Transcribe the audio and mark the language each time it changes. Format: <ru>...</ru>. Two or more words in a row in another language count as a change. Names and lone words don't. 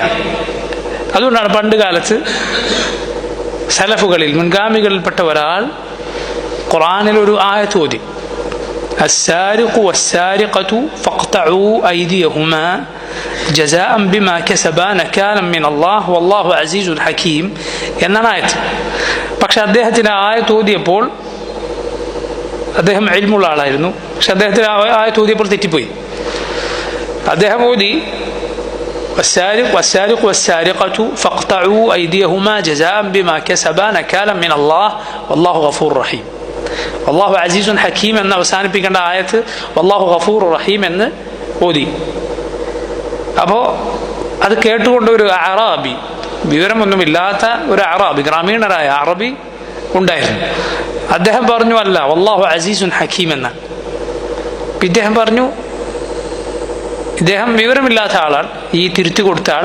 <ml>അതുകൊണ്ടാണ് പണ്ട് കാലത്ത് സലഫുകളിൽ, മുൻഗാമികളിൽപ്പെട്ട ഒരാൾ ഖുർആനിൽ ഒരു ആയത്ത് ഓതി,</ml> <ar>السارق والسارقة فاقطعوا أيديهما جزاء بما كسبا نكالا من الله والله عزيز حكيم</ar> <ml>എന്നാണ് ആയത്ത്. പക്ഷെ അദ്ദേഹത്തിന് ആയത്ത് ഓതിയപ്പോൾ, അദ്ദേഹം ഇൽമുള്ള ആളായിരുന്നു, പക്ഷെ അദ്ദേഹത്തിന് ആയത്ത് ഓതിയപ്പോൾ തെറ്റിപ്പോയി. അദ്ദേഹം ഓതി</ml> <ar>والسارق والسارقة فاقطعوا أيديهما جزاء بما كسبا نكالا من الله والله غفور رحيم. والله عزيز حكيم</ar> <ml>എന്ന അവസാനിപ്പിക്കേണ്ട ആയത്ത്</ml> <ar>والله غفور رحيم</ar> <ml>എന്ന് ഓതി. അപ്പോൾ അത് കേട്ടുകൊണ്ട് ഒരു അറാബി, വിവരമൊന്നുമില്ലാത്ത ഒരു അറാബി, ഗ്രാമീണരായ അറബി ഉണ്ടായിരുന്നു. അദ്ദേഹം പറഞ്ഞു അല്ല,</ml> <ar>والله عزيز حكيم</ar> <ml>എന്ന. ഇദ്ദേഹം പറഞ്ഞു, ഇദ്ദേഹം വിവരമില്ലാത്ത ആളാണ്, ഈ തിരുത്തി കൊടുത്ത ആൾ.</ml>